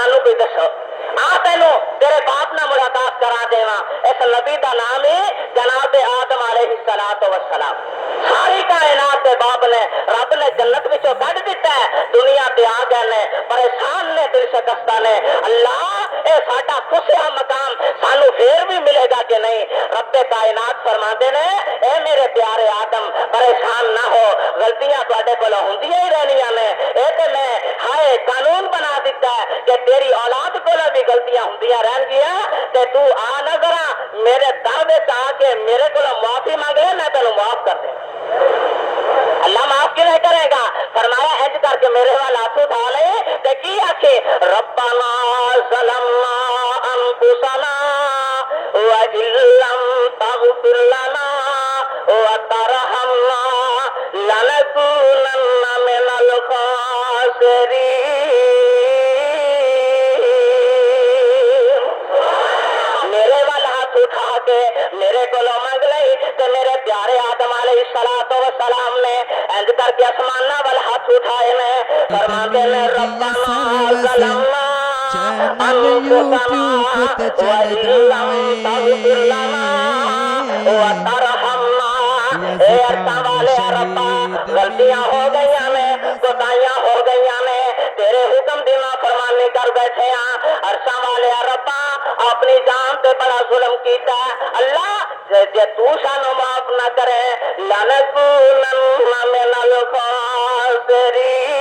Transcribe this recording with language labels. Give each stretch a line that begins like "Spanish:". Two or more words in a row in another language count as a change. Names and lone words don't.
Punjabi: کوئی دسو آ تینوں تیرے باپ نہ ملاقات کرا دیواں اس نبی دا نام ہے جناب آدم
Arabic: علیہ الصلوۃ والسلام
Punjabi: ساری کائنات دے باپ نے رب نے جنت وچوں کڈ دتا ہے دنیا تے آ گئے نے پریشان نے دل شکستہ نے اللہ اے ساڈا خسیا مقام سانو پھر بھی ملے گا کہ نہیں رب کائنات فرماندے نے اے میرے پیارے آدم پریشان نہ ہو غلطیاں تواڈے کول ہوندیاں ہی رہنیاں نے اے تے میں ہائے قانون بنا دیتا ہے کہ تیری اولاد کول بھی غلطیاں ہوندیاں رہن گیاں تے تو آ نہ ذرا میرے در وچ آ کے میرے کول معافی مانگے میں تینوں معاف کر دیں اللہ معاف کیوں نہیں کرے گا فرمایا انج کر کے میرے وال ہاتھ اٹھا لے تے کی آکھے
Arabic: ربنا ظلمنا انفسنا وَإِن لَّمْ تَغْفِرْ لَنَا وَتَرْحَمْنَا لَنَكُونَنَّ مِنَ الْخَاسِرِينَ
Punjabi: میرے وال ہاتھ اٹھا کے میرے کو مانگ لئی تے میرے پیارے آدم
Arabic: علیہ الصلوۃ والسلام
Punjabi: نے انج کر کے آسماناں وال ہاتھ اٹھائے نے فرماندے نے
Arabic: ربنا ظلمنا
Punjabi: چینل یوٹیوب تے چل جائے غلطیاں ہو گئی نے کوتاہیاں ہو گئی نے تیرے حکم دی نافرمانی کر بیٹھے ہاں عرشاں والے ربا اپنی جان تے بڑا ظلم کیتا ہے اللہ جے تو سانو معاف نہ کرے
Arabic: لنکونن من الخاسرین